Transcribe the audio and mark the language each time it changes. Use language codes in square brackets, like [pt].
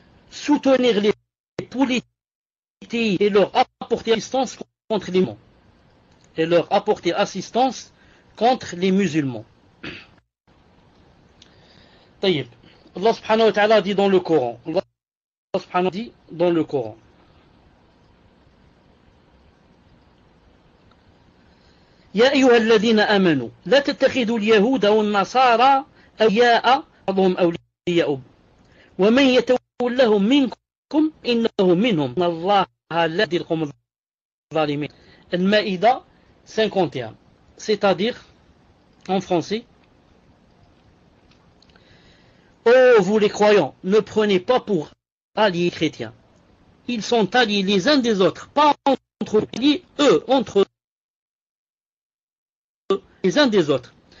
[fr] Soutenir les politiques et leur apporter assistance contre les musulmans. Et leur apporter assistance contre les musulmans. Taïb. Allah subhanahu wa ta'ala dit dans le Coran. Allah subhanahu wa ta'ala dit dans le Coran. [ar] يا أيها الذين آمنوا لا تتخذوا اليهود والنصارى أولياء بعضهم أولياء ومن يتولهم منكم إنه منهم إن الله لا يهدي القوم الظالمين. [fr] Al-Maïda 51, c'est-à-dire en français, ô vous les croyants, ne prenez pas pour alliés chrétiens. Ils sont alliés les uns des autres, pas entre eux, entre eux, les uns des autres.